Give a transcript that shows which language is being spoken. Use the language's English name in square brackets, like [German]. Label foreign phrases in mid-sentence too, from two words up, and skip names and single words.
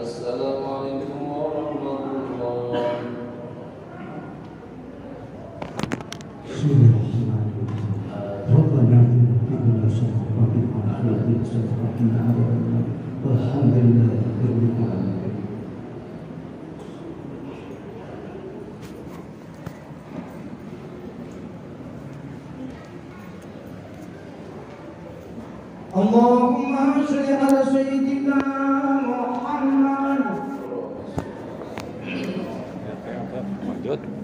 [Arabic] السلام عليكم ورحمة الله Bismillahirrahmanirrahim. ربنا آتنا في الدنيا حسنة وفي الآخرة حسنة وقنا عذاب النار. والحمد لله رب العالمين. اللهم صل على سيدنا محمد. [Indonesian] Lanjut.